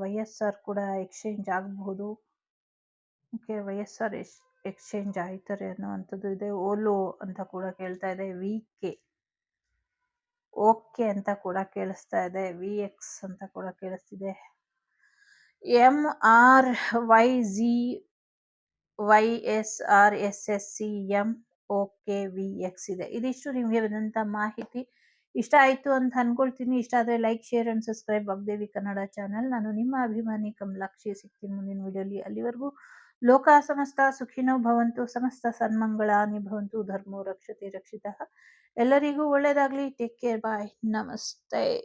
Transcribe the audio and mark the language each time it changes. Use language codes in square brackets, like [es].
[kn] YSR ಕೂಡ exchange ಆಗಬಹುದು. Okay, YSR exchange ಆಯ್ತಾರೆ ಅನ್ನುವಂಥದ್ದು ಇದೆ. ಓಲೋ ಅಂತ ಕೂಡ ಕೇಳ್ತಾ ಇದೆ. VK, ಓಕೆ ಅಂತ ಕೂಡ ಕೇಳಿಸ್ತಾ ಇದೆ. VX ಅಂತ ಕೂಡ ಕೇಳಿಸ್ತಿದೆ. MRYZ, YSR, SSC, MOKVX ಇದೆ. ಇದಿಷ್ಟು ನಿಮಗೆ ಬಂದಂಥ ಮಾಹಿತಿ. ಇಷ್ಟ ಆಯಿತು ಅಂತ ಅನ್ಕೊಳ್ತೀನಿ. ಇಷ್ಟ ಆದರೆ like, share and subscribe Vagdevi Kannada channel. ನಾನು ನಿಮ್ಮ ಅಭಿಮಾನಿ ಕಮಲಾಕ್ಷಿ. ಸಿಗ್ತೀನಿ ಮುಂದಿನ ವಿಡಿಯೋಲಿ. ಅಲ್ಲಿವರೆಗೂ [sa] ಲೋಕ ಸಮಸ್ತ ಸುಖಿನೋ ಭವಂತು, ಸಮಸ್ತ ಸನ್ಮಂಗಳಾನಿ ಭವಂತು, ಧರ್ಮೋ ರಕ್ಷತೆ ರಕ್ಷಿತಃ. [kn] ಎಲ್ಲರಿಗೂ ಒಳ್ಳೇದಾಗ್ಲಿ. ಟೇಕ್ ಕೇರ್, ಬಾಯ್, ನಮಸ್ತೆ.